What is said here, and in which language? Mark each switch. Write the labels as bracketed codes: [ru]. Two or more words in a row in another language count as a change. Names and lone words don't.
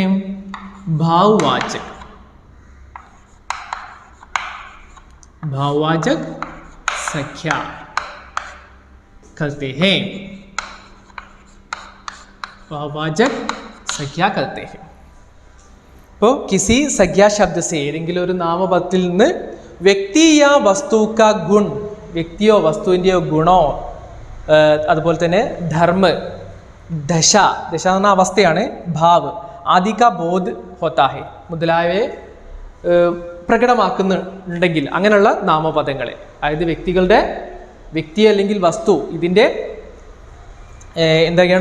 [hi] भाववाचक, भाववाचक संख्या कहते हैं, भाववाचक संख्या करते हैं. അപ്പോൾ किसी संज्ञा शब्द से, [ml] ഏതെങ്കിലും ഒരു നാമപദത്തിൽ നിന്ന് [hi] व्यक्ति या वस्तु का गुण, [ml] വ്യക്തിയോ വസ്തുവിൻ്റെയോ ഗുണോ, അതുപോലെ തന്നെ ധർമ്മ, ദശ, ദശ എന്ന അവസ്ഥയാണ്, [hi] भाव, आदि का बोध होता है, [ml] മുതലായവയെ പ്രകടമാക്കുന്നുണ്ടെങ്കിൽ അങ്ങനെയുള്ള നാമപദങ്ങളെ, അതായത് വ്യക്തി അല്ലെങ്കിൽ വസ്തു, ഇതിൻ്റെ എന്തൊക്കെയാണ്?